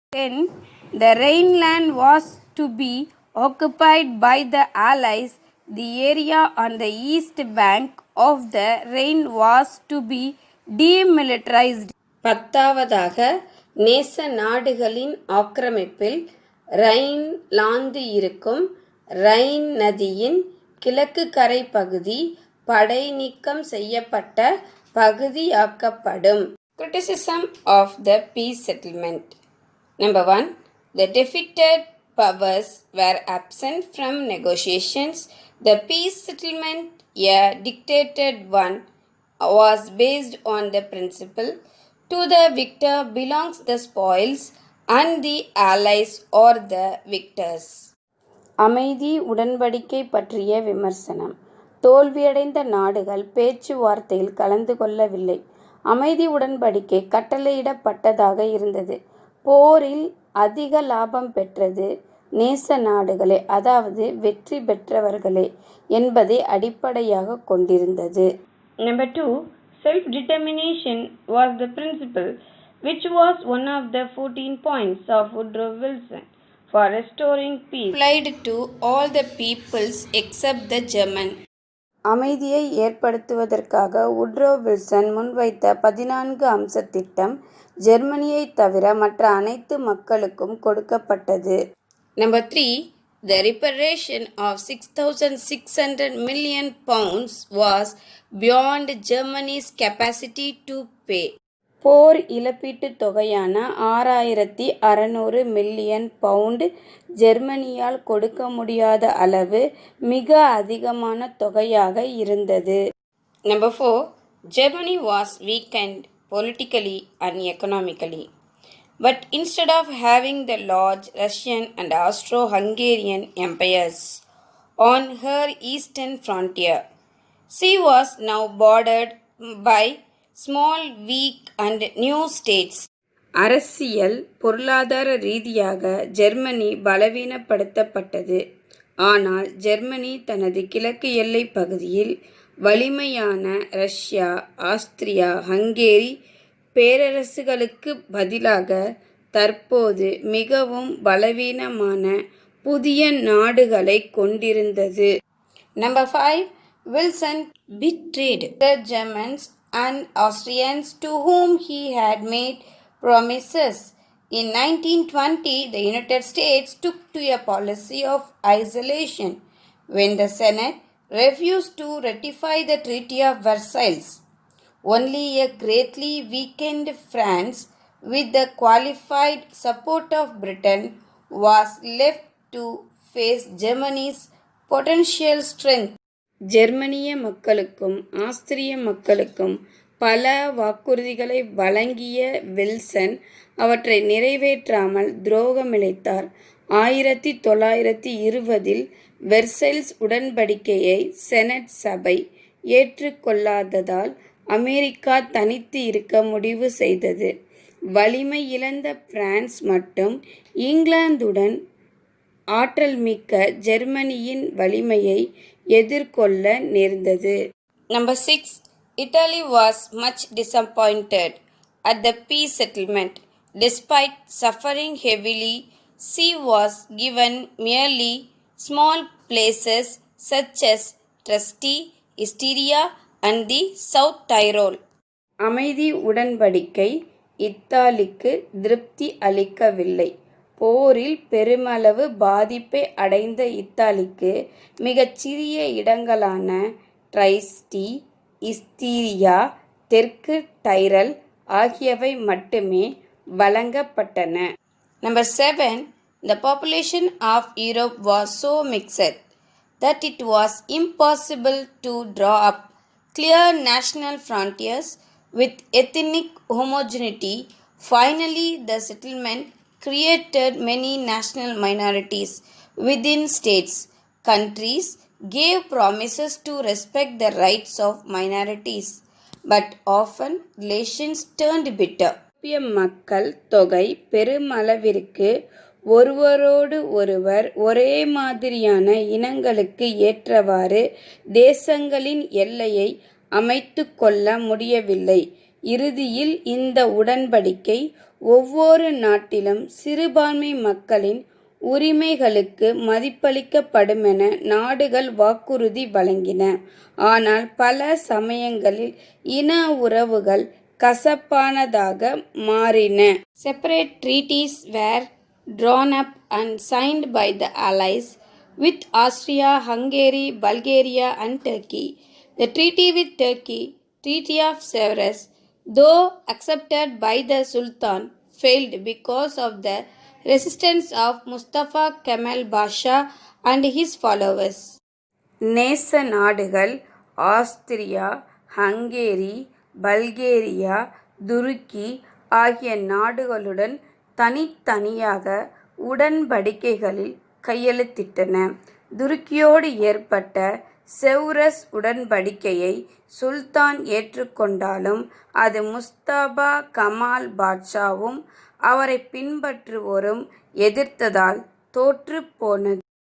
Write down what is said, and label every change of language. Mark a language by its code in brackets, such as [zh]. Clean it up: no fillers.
[en] 10. The Rhineland was to be occupied by the Allies. The area on the east bank of the Rhine was to be demilitarized. [ta] பத்தாவதாக, நேச நாடுகளின் ஆக்கிரமிப்பில் Rhineland இருக்கும் Rhine நதியின் கிழக்கு கரை பகுதி படை நீக்கம் செய்யப்பட்ட பகுதியாக்கப்படும். [en] Criticism of the peace settlement. Number 1. The defeated powers were absent from negotiations. The peace settlement, a dictated one, was based on the principle, to the victor belongs the spoils and the allies or the victors. [ta] அமைதி உடன்படிக்கை பற்றிய விமர்சனம். தோல்வியடைந்த நாடுகள் பேச்சுவார்த்தையில் கலந்து கொள்ளவில்லை. அமைதி உடன்படிக்கை கட்டளையிடப்பட்டதாக இருந்தது. போரில் அதிக லாபம் பெற்றது நேச நாடுகளே, அதாவது வெற்றி பெற்றவர்களே என்பதை அடிப்படையாக கொண்டிருந்தது. [en] Number 2. Self-determination was the principle, which was one of the 14 points of Woodrow Wilson for restoring peace, applied to all the peoples except the German. [ta] அமைதியை ஏற்படுத்துவதற்காக உட்ரோ வில்சன் முன்வைத்த 14 அம்ச திட்டம் ஜெர்மனியை தவிர மற்ற அனைத்து மக்களுக்கும் கொடுக்கப்பட்டது. [en] Number 3. The reparation of 6,600 million pounds was beyond Germany's capacity to pay. [ta] போர் இழப்பீட்டுத் தொகையான 6,600 மில்லியன் பவுண்ட் ஜெர்மனியால் கொடுக்க முடியாத அளவு மிக அதிகமான தொகையாக இருந்தது. [en] Number 4. Germany was weakened politically and economically. But instead of having the large Russian and Austro-Hungarian empires on her eastern frontier, she was now bordered by small, weak and new states. [ta] அரசியல் பொருளாதார ரீதியாக Germany பலவீனப்படுத்தப்பட்டது. ஆனால் Germany தனது கிழக்கு எல்லை பகுதியில் வலிமையான Russia, Austria, Hungary பேரரசுகளுக்கு பதிலாக தற்போது மிகவும் பலவீனமான புதிய நாடுகளை கொண்டிருந்தது. [en] Number 5. Wilson betrayed the Germans and Austrians to whom he had made promises. In 1920, the United States took to a policy of isolation when the Senate refused to ratify the Treaty of Versailles. Only a greatly weakened France, with the qualified support of Britain, was left to face Germany's potential strength. [ta] ஜெர்மனிய மக்களுக்கும் ஆஸ்திரிய மக்களுக்கும் பல வாக்குறுதிகளை வழங்கிய Wilson அவற்றை நிறைவேற்றாமல் துரோகமிழைத்தார். 1920 Versailles உடன்படிக்கையை senate சபை ஏற்றுக்கொள்ளாததால் அமெரிக்கா தனித்து இருக்க முடிவு செய்தது. வலிமை இழந்த பிரான்ஸ் மட்டும் இங்கிலாந்துடன் ஆற்றல் மிக்க ஜெர்மனியின் வலிமையை எதிர்கொள்ள நேர்ந்தது. [en] Number 6. Italy was much disappointed at the peace settlement. Despite suffering heavily, she was given merely small places such as Trieste, Istria and the South Tyrol. [ta] அமைதி உடன்படிக்கை இத்தாலிக்கு திருப்தி அளிக்கவில்லை. போரில் பெருமளவு பாதிப்பை அடைந்த இத்தாலிக்கு மிகச்சிறிய இடங்களான ட்ரைஸ்டி, இஸ்தீரியா, தெற்கு டைரல் ஆகியவை மட்டுமே வழங்கப்பட்டன. [en] Number 7. The population of Europe was so mixed that it was impossible to draw up clear national frontiers with ethnic homogeneity. Finally, the settlement created many national minorities within states. Countries gave promises to respect the rights of minorities, but often relations turned bitter. [ta] மக்கள் தொகை பெருமளவிற்கு ஒருவரோடு ஒருவர் ஒரே மாதிரியான இனங்களுக்கு ஏற்றவாறு தேசங்களின் எல்லையை அமைத்து கொள்ள முடியவில்லை. இறுதியில் இந்த உடன்படிக்கை ஒவ்வொரு நாட்டிலும் சிறுபான்மை மக்களின் உரிமைகளுக்கு மதிப்பளிக்கப்படுமென நாடுகள் வாக்குறுதி வழங்கின. ஆனால் பல சமயங்களில் இன உறவுகள் கசப்பானதாக மாறின. [en] Separate treaties were drawn up and signed by the Allies with Austria, Hungary, Bulgaria and Turkey. The treaty with Turkey, Treaty of Sevres, though accepted by the Sultan, failed because of the resistance of Mustafa Kemal Pasha and his followers. [ta] நேச நாடுகள் Austria, Hungary, Bulgaria, துருக்கி ஆகிய நாடுகளுடன் தனித்தனியாக உடன்படிக்கைகளில் கையெழுத்திட்டன. துருக்கியோடு ஏற்பட்ட செவ்ரஸ் உடன்படிக்கையை சுல்தான் ஏற்றுக்கொண்டாலும் அது முஸ்தபா கமால் பாட்ஷாவும் அவரை பின்பற்றுவோரும் எதிர்த்ததால் தோற்று போனது.